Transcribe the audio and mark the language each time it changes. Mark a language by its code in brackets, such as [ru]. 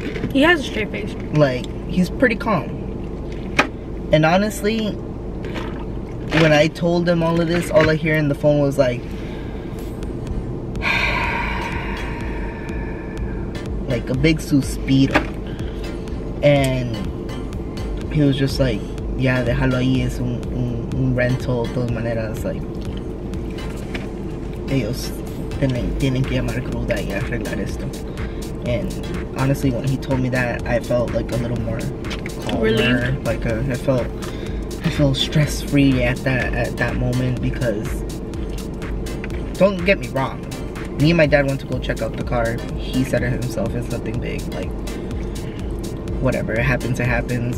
[en] He has a straight face. Like, he's pretty calm. And honestly, when I told him all of this, all I hear in the phone was like a big suspiro. And he was just like, yeah, [es] déjalo ahí, es un rental, de todas maneras, [en] like, [es] ellos tienen que llamar grúa y arreglar esto. [en] And honestly, when he told me that, I felt like a little more calmer. Relieved? Like, I felt stress-free at that moment, because don't get me wrong, me and my dad went to go check out the car. He said it himself, it's nothing big, like whatever, it happens, it happens.